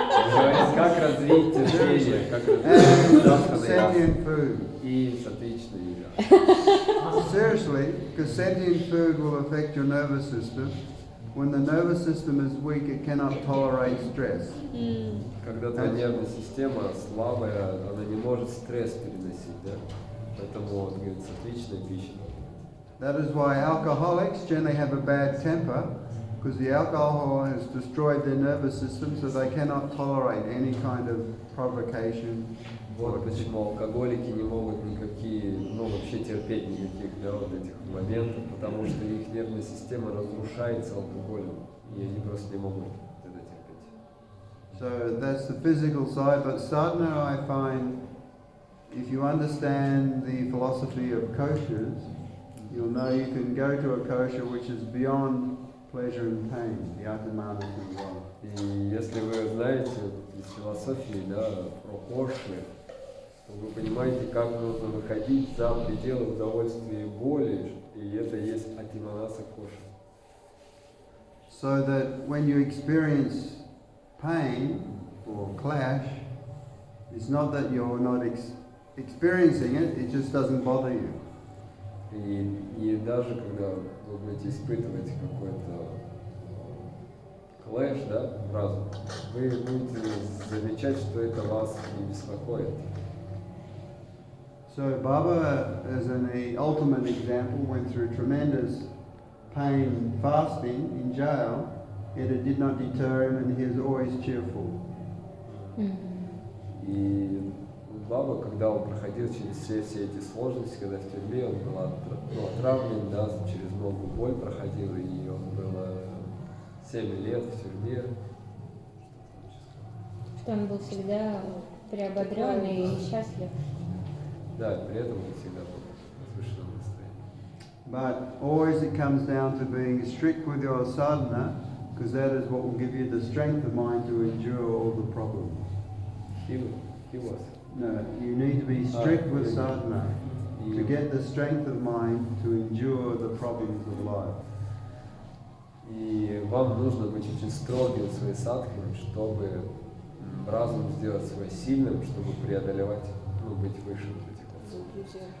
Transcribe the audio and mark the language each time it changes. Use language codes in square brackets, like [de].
[ru] Говорит, как развить терпение, как [en] And [ru] развить нравственный [en] sentient food. [ru] и сатвичную еду. [en] Seriously, because sentient food will affect your nervous system. When the nervous system is weak, it cannot tolerate stress. [ru] Когда твоя нервная система слабая, она не может стресс переносить, да? Поэтому, вот, говорит, сатвичная пища. [en] That is why alcoholics generally have a bad temper, because the alcohol has destroyed their nervous system, so they cannot tolerate any kind of provocation. [ru] Вот почему алкоголики не могут никакие, ну вообще терпеть никаких, да, вот этих моментов, потому что их нервная система разрушается алкоголем, и они просто не могут это терпеть. [en] So that's the physical side, but sadhana I find, if you understand the philosophy of koshas, you'll know you can go to a kosha which is beyond pleasure and pain, the atamanas as well. [ru] И если вы знаете из философии, да, про коши, то вы понимаете, как нужно выходить за пределы удовольствия и боли, и это есть атиманаса коша. [en] So that when you experience pain or clash, it's not that you're not experiencing it, it just doesn't bother you. [ru] И даже когда вы будете испытывать какой-то клэш, да, в разум, вы будете замечать, что это вас не беспокоит. [en] So Baba, as the ultimate example, went through tremendous pain fasting in jail, yet it did not deter him and he was always cheerful. [ru] И Баба, когда он проходил через все эти сложности, когда в тюрьме, он был отравлен, да, через многую боль проходил, и он был 7 лет в тюрьме. Что он был всегда приободрен и счастлив. Да, при этом он всегда был в возвышенном настроении. [en] But always it comes down to being strict with your sadhana, because that is what will give you the strength of mind to endure all the problems. He was. No, you need to be strict with sadhana to get the strength of mind to endure the problems of life. [ru] И вам нужно быть очень строгим в своей садхане, чтобы разум сделать свой сильным, чтобы преодолевать, ну, быть выше вот этих вот.